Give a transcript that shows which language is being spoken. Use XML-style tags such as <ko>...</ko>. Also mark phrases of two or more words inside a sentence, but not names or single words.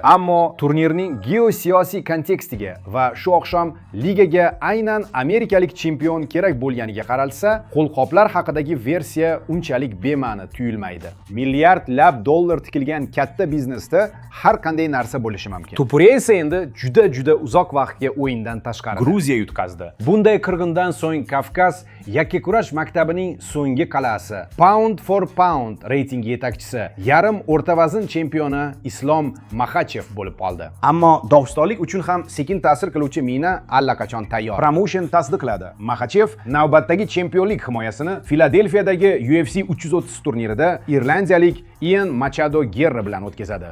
<uz>Ammo turnirning geosiyosiy kontekstiga va shu oqshom ligaga aynan amerikalik chempion kerak bo'lganiga qaralsa, qo'lqoplar haqidagi versiya unchalik bema'ni tuyulmaydi. Milliardlab dollar tikilgan katta biznesda har qanday narsa bo'lishi mumkin. To'puriya esa endi juda uzoq vaqtga o'yindan tashqari Gruziya yutqazdi. Bunday qirg'indan so'ng Kavkaz yakkakurash maktabining so'nggi qal'asi,</uz> <en>pound for pound</en> <uz>reytingi yetakchisi, yarim o'rta vazn chempioni Islom Makhachev bo'lib qoldi. Ammo Dog'istonlik uchun ham sekin ta'sir qiluvchi mina allaqachon tayyor. Promotion tasdiqladi. Makhachev navbatdagi chempionlik himoyasini Filadelfiyadagi UFC 330 turnirida irlandiyalik Ian Machado Guerra bilan o'tkazadi.</uz>